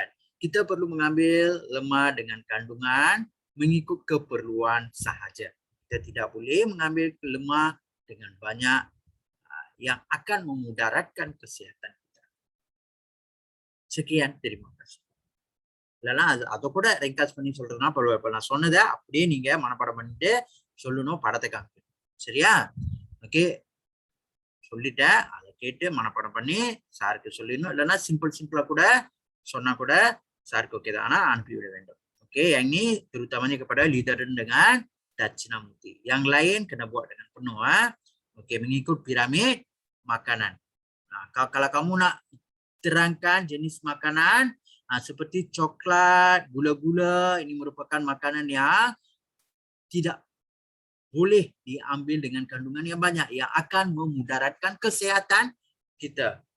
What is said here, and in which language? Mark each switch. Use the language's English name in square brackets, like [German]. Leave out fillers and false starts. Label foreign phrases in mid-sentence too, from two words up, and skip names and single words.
[Malay] Kita perlu mengambil lemak dengan kandungan mengikut keperluan sahaja. Kita tidak boleh mengambil lemak dengan banyak yang akan memudaratkan kesehatan kita. Sekian, terima kasih. [Tamil] இல்லைன்னா அதை கூட ரிங்காஸ் பண்ணி சொல்றதுனா பரவாயில்ல. இப்போ நான் சொன்னதை அப்படியே நீங்க மனப்பாடம் பண்ணிட்டு சொல்லணும், படத்தை காமிக்கணும். சரியா? ஓகே, சொல்லிட்டேன். அதை கேட்டு மனப்பாடம் பண்ணி சாருக்கு சொல்லிடணும். இல்லைன்னா சிம்பிளா கூட சொன்னா கூட சாருக்கு ஓகே தான், ஆனா அனுப்பிவிட வேண்டும். [Malay] Oke, yang ini terutamanya kepada Lidaran dengan Dachnamurti. Yang lain kena buat dengan penuh. Oke, mengikut piramid makanan. Nah, kalau kamu nak terangkan jenis makanan seperti coklat, gula-gula, ini merupakan makanan yang tidak boleh diambil dengan kandungan yang banyak yang akan memudaratkan kesehatan kita.